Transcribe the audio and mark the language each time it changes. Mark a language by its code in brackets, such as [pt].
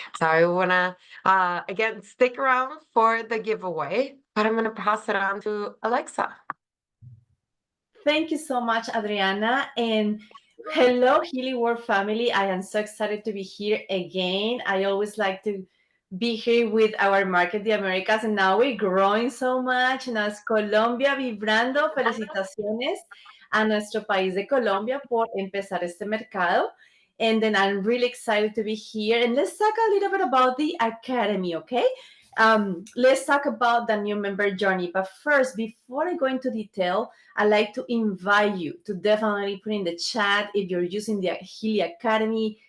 [en] So I want to, again, stick around for the giveaway, but I'm going to pass it on to Alexa. Thank you so much, Adriana. And hello, Healy World family. I am so excited to be here again. I always like to be here with our Market the Americas, and now we're growing so much. [es] Now es Colombia vibrando. Felicitaciones a nuestro país de Colombia por empezar este mercado. [en] And then I'm really excited to be here. And let's talk a little bit about the Academy, okay? Let's talk about the new member journey. But first, before I go into detail, I'd like to invite you to definitely put in the chat if you're using the Healy Academy.